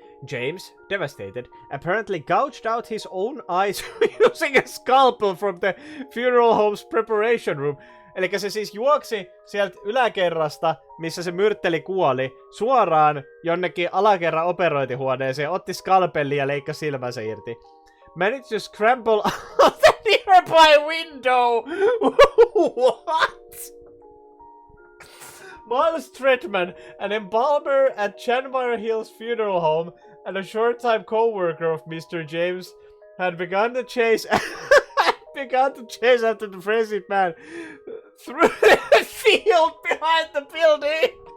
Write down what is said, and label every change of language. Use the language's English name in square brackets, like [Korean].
[English] James, devastated, apparently gouged out his own eyes using a scalpel from the funeral home's preparation room. [Finnish] Elikkä se siis juoksi sieltä yläkerrasta, missä se myrtteli kuoli, suoraan jonnekin alakerran operointihuoneeseen, otti skalpelli ja leikkasi silmänsä irti. [English] Managed to scramble out the nearby window! What? Miles Tretman, an embalmer at Chanmire Hills Funeral Home and a short-time co-worker of Mr. James, had begun to chase after the frenzied man through the field behind the building.